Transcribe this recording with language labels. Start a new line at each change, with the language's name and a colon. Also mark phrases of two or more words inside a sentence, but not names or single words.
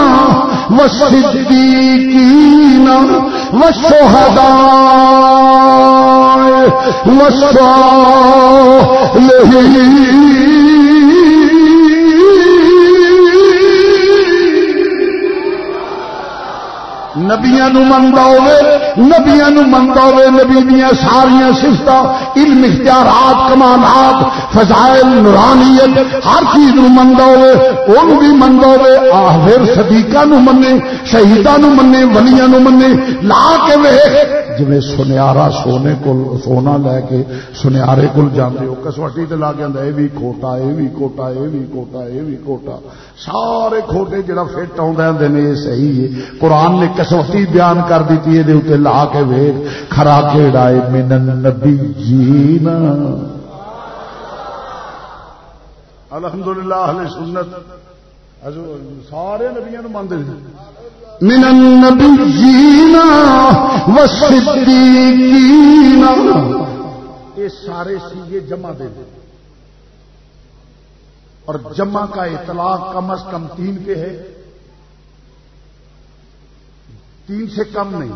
Arabic: والصدیقین والشہداء والصالحین
Punjabi: نبیاں نو منگا ہوئے نبیاں نو مندا ہوئے، نبی دیاں ساریاں صفتاں، علم، اختیارات، کمالات، فضائل، نورانیت، ہر چیز نو مندا ہوئے، اونوں بھی مندا ہوئے، پھر صدیقاں نو منے، شہیداں نو منے، ولیاں نو منے، لا کے ویکھ جویں سنیارا سونے کول سونا لے کے سنیارے کول جاندے ہو، کسوٹی تے لا کے آندا اے بھی کھوٹا، اے بھی کھوٹا، اے بھی کھوٹا، اے بھی کھوٹا، سارے کھوٹے جڑا فٹ آوندا ہے نے
Urdu: یہ صحیح ہے۔
Punjabi: قرآن نے کسوٹی بیان کر دیتی ہے دے اوتے لا کے ویکھ کھرا کیڑا ہے
Arabic: من النبیین۔
Urdu: الحمدللہ اہل سنت سارے نبیوں مانتے ہیں،
Arabic: من النبیین والصدیقین،
Urdu: یہ سارے سیغے جمع دے دیں، اور جمع کا اطلاق کم از کم 3 پہ ہے، 3 سے کم نہیں۔